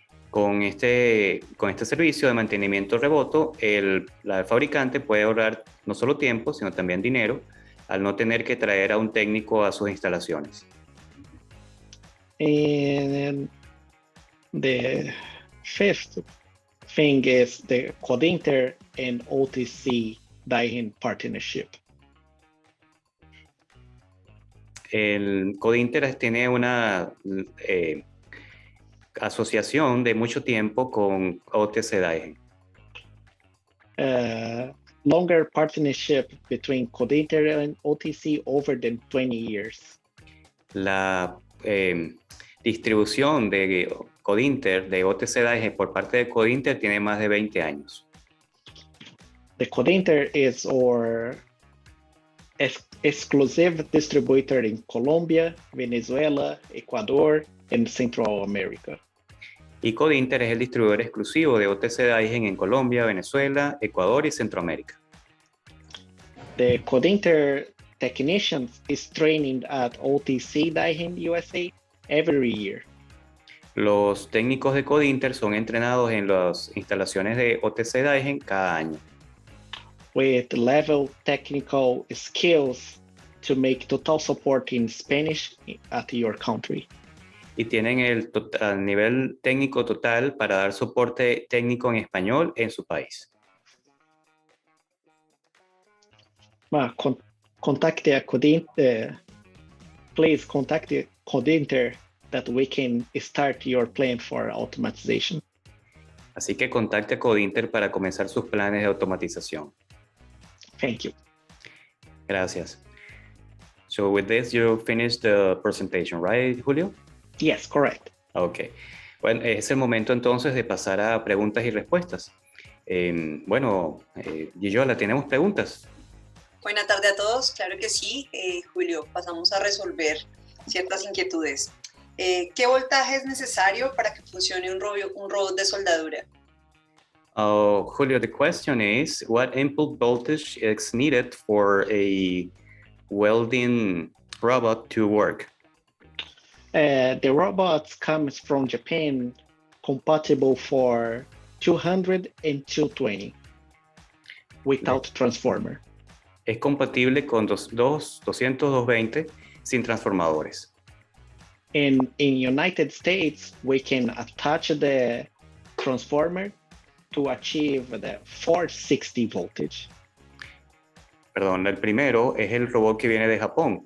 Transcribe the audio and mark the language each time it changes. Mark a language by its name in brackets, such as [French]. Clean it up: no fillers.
[Spanish] Con este servicio de mantenimiento remoto, el fabricante puede ahorrar no solo tiempo, sino también dinero, al no tener que traer a un técnico a sus instalaciones. [English] And the fifth thing is the Codinter and OTC-DAIHEN partnership. [Spanish] El Codinter tiene una asociación de mucho tiempo con OTC-DAIHEN. [English] Longer partnership between Codinter and OTC over than 20 years. [Spanish] La distribución de Codinter, de OTC-DAIHEN por parte de Codinter tiene más de 20 años. [English] The Codinter is our exclusive distributor in Colombia, Venezuela, Ecuador, and Central America. [Spanish] Y Codinter es el distribuidor exclusivo de OTC-DAIHEN en Colombia, Venezuela, Ecuador y Centroamérica. [English] The Codinter technicians is training at OTC-DAIHEN USA every year. [Spanish] Los técnicos de Codinter son entrenados en las instalaciones de OTC-DAIHEN cada año. [English] With level technical skills to make total support in Spanish at your country. [Spanish] Y tienen el nivel técnico total para dar soporte técnico en español en su país. [English] contact the please contact the coordinator that we can start your plan for automatization. [Spanish] Así que contacte a Codinter para comenzar sus planes de automatización. [English] Thank you. [Spanish] Gracias. [English] So with this, you finished the presentation, right, Julio? Yes, correct. Ok. [Spanish] Bueno, es el momento entonces de pasar a preguntas y respuestas. Giyola, ¿tenemos preguntas? Buenas tardes a todos, claro que sí. Julio, pasamos a resolver ciertas inquietudes. ¿Qué voltaje es necesario para que funcione un robot de soldadura? [English] Julio, the question is, what input voltage is needed for a welding robot to work? The robots comes from Japan, compatible for 200 and 220 without transformer. [Spanish] Es compatible con 200, 220 sin transformadores. [English] In United States, we can attach the transformer to achieve the 460 voltage. [Spanish] Perdón, el primero es el robot que viene de Japón.